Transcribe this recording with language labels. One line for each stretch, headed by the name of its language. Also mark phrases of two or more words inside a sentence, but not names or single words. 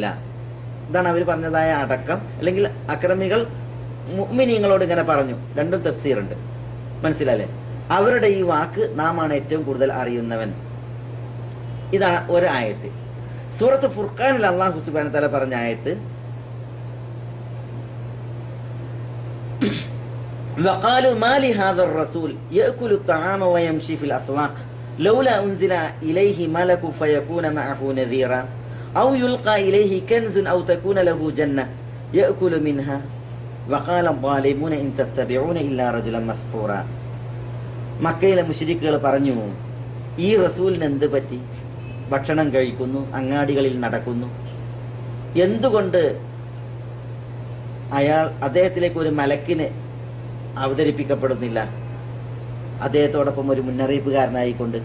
Malayalam: ഇതാണ് അവർ പറഞ്ഞതായ അടക്കം. അല്ലെങ്കിൽ അക്രമികൾ മുഅ്മിനീങ്ങളോട് ഇങ്ങനെ പറഞ്ഞു. രണ്ടും തഫ്സീറുണ്ട്, മനസ്സിലല്ലേ? അവരുടെ ഈ വാക്ക് നാം ആണ് ഏറ്റവും കൂടുതൽ അറിയുന്നവൻ. ഇതാണ് ഒരു ആയത്ത്. സൂറത്ത് ഫുർഖാനിൽ അല്ലാഹു
Arabic: سبحانه و تعالى
Malayalam: പറഞ്ഞ ആയത്ത്
Arabic: وقالوا ما لهذا الرسول يأكل الطعام ويمشي في الأسواق لولا أنزل إليه ملك فيكون معه نذيرا أو يلقى إليه كنز أو تكون له جنة يأكل منها وقال الظالمون إن تتبعون إلا رجلا مسحورا.
Malayalam: മക്കയിലെ മുശ്രിക്കുകൾ പറഞ്ഞു, ഈ റസൂലിന് എന്ത് പറ്റി? ഭക്ഷണം കഴിക്കുന്നു, അങ്ങാടികളിൽ നടക്കുന്നു, എന്തുകൊണ്ട് അദ്ദേഹത്തിലേക്ക് ഒരു മലക്കിന് അവതരിപ്പിക്കപ്പെടുന്നില്ല, അദ്ദേഹത്തോടൊപ്പം ഒരു മുന്നറിയിപ്പുകാരനായിക്കൊണ്ട്?